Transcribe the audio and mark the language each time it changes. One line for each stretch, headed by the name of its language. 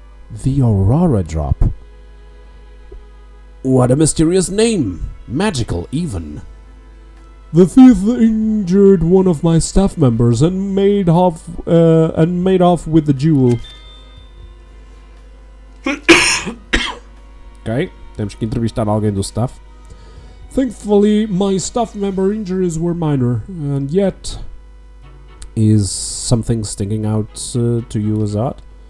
English: The Aurora Drop? What a mysterious name! Magical, even. The thief injured one of my staff members and made off with the jewel.
Portuguese: Ok, temos que entrevistar alguém do staff.
English: Thankfully, my staff member injuries were minor, and yet... Is something sticking out to you as odd?